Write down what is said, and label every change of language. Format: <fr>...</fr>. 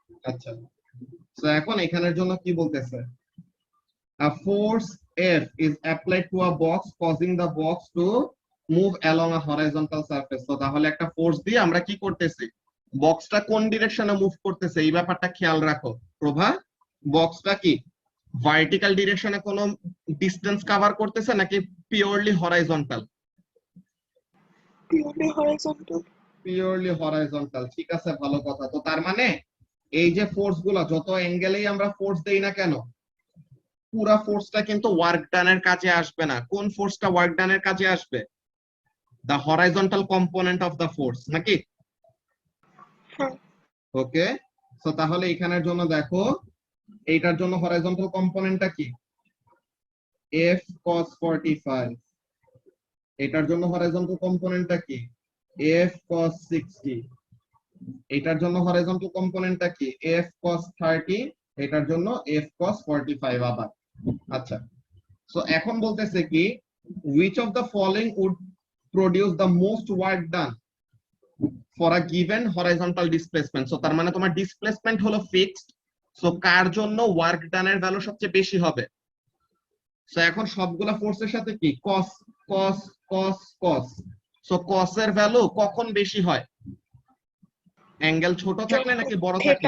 <bn>আচ্ছা, তো এখন এখানের জন্য কি বলতেছে,</bn> <en>a force F is applied to a box causing the box to move along a horizontal surface।</en> <bn>তো তাহলে একটা ফোর্স দিয়ে আমরা কি করতেছি, বক্সটা কোন ডিরেকশনে মুভ করতেছে এই ব্যাপারটা খেয়াল রাখো প্রভা। বক্সটা কি ভার্টিক্যাল ডিরেকশনে কোনো ডিসটেন্স কভার করতেছে নাকি purely horizontal? Purely horizontal. Purely horizontal, ঠিক আছে, ভালো কথা। তো তার মানে এই যে ফোর্স গুলা যত অ্যাঙ্গেলেই আমরা ফোর্স দেই না কেন, পুরা ফোর্সটা কিন্তু ওয়ার্ক ডানের কাজে আসবে না। কোন ফোর্সটা ওয়ার্ক ডানের কাজে আসবে?</bn> <en>the horizontal component of the force,</en> <bn>নাকি? হ্যাঁ। ওকে, তো তাহলে এখানের জন্য দেখো, এইটার জন্য হরাইজন্টাল কম্পোনেন্টটা কি, F cos 45। এটার জন্য হরাইজন্টাল কম্পোনেন্টটা কি, F cos 60। এটার জন্য হরাইজন্টাল কম্পোনেন্টটা কি, F cos 30। এটার জন্য F cos 45 আবার। আচ্ছা, সো এখন বলতেছে কি,</bn> <en>which of the following would produce the most work done for a given horizontal displacement?</en> <bn>So তার মানে তোমার ডিসপ্লেসমেন্ট হলো ফিক্সড, সো কার জন্য ওয়ার্ক ডানের ভ্যালু সবচেয়ে বেশি হবে? সো এখন সবগুলা ফোর্সের সাথে কি cos cos cos cos, so cos এর ভ্যালু কখন বেশি হয়, অ্যাঙ্গেল ছোট থাকলে নাকি বড় থাকলে?</bn>